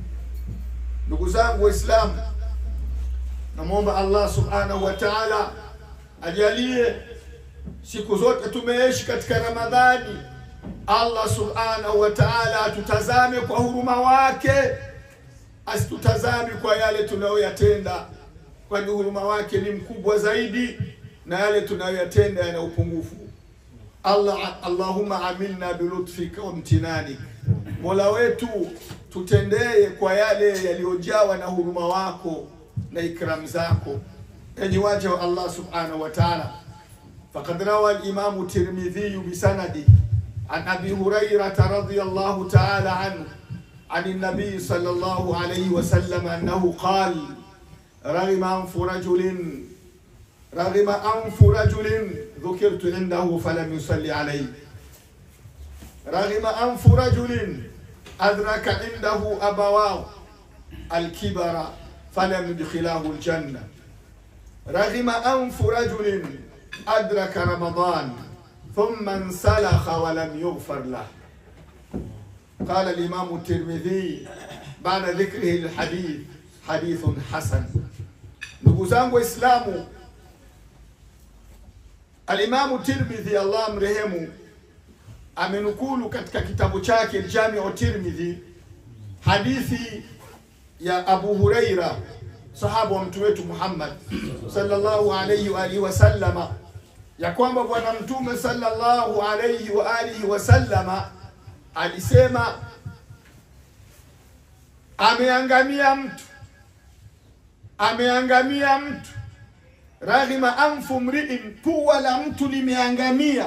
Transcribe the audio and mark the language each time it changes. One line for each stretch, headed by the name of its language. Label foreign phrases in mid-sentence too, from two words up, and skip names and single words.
Swahili: Ndugu zangu Waislamu, namuomba
Arabic: الله سبحانه وتعالى
Swahili: ajalie siku zote tumeishi katika Ramadhani,
Arabic: الله سبحانه وتعالى
Swahili: atutazame kwa huruma wake, asitutazame kwa yale tunayoyatenda, kwani huruma wake ni mkubwa zaidi na yale tunayoyatenda yana upungufu.
Arabic: اللهم عاملنا بلطفك وامتنانك,
Swahili: Mola wetu tutendee kwa yale yaliyojawa na huruma wako na ikram zako. Enyi waja wa
Arabic: الله سبحانه وتعالى فقد روى الإمام الترمذي بسنده عن أبي هريرة رضي الله تعالى عنه عن النبي صلى الله عليه وسلم أنه قال: رغم أنف رجل ذكرت عنده فلم يصلي عليه، رغم أنف رجل أدرك عنده أبواه الكبر فلم يدخلاه الجنة، رغم أنف رجل أدرك رمضان ثم انسلخ ولم يغفر له. قال الإمام الترمذي بعد ذكره الحديث: حديث حسن.
Swahili: Ndugu zangu Waislamu, Al-Imam Tirmidhi Allah mrehemu amenukulu katika kitabu chake Al-Jami'u Tirmidhi hadithi ya Abu Huraira, sahaba wa mtume wetu Muhammad
Arabic: صلى الله عليه وعلى آله وسلم,
Swahili: ya kwamba bwana mtume
Arabic: صلى الله عليه وعلى آله وسلم
Swahili: alisema, ameangamia mtu,
Arabic: رغم أنف امرئ,
Swahili: pua la mtu limeangamia.